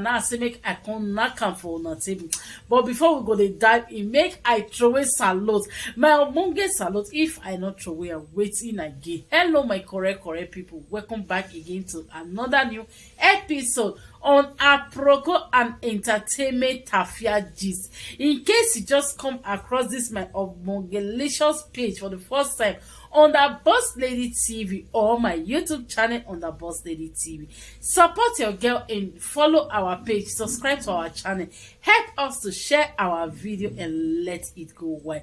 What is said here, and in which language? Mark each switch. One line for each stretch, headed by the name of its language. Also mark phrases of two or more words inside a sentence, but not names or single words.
Nigerian Pidgin: Now I say make I come knack am for una table, but before we go dey dive in, make I throw away salute, my ogbonge salute. If I not throw away, wetin I get. Hello my correct people, welcome back again to another new episode on Aproko and Entertainment Tafia Gist. In case you just come across this my ogbongelicious page for the first time on the Boss Lady TV or my YouTube channel on the Boss Lady TV, support your girl and follow our page, subscribe to our channel, help us to share our video and let it go wide.